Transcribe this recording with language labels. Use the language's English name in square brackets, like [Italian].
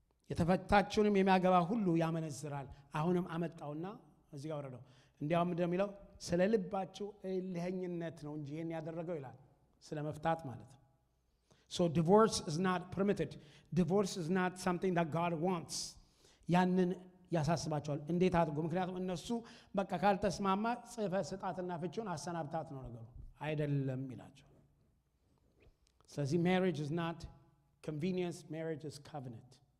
[Amharic] የተፈታችውንም የሚያገባ ሁሉ ያመነዝራል። አሁንም አመጣውና እዚህ ጋር ወረደው። እንዲያውም እንደሚለው ስለ ልባቸው እልህኝነት ነው እንጂ ይሄን ያደረገው ይላል። ስለ መፍታት ማለት ነው። [English] So divorce is not permitted. Divorce is not something that God wants. [Amharic] ያንን ያሳስባቸዋል። እንዴት አድርጎ? ምክንያቱም እነሱ በቃ ካልተስማማ ጽሕፈት ስጣትና ፍቺውን አሰናብታት ነው ነገሩ አይደለም ይላቸው። ስለዚህ [English] marriage is not convenience, marriage is covenant.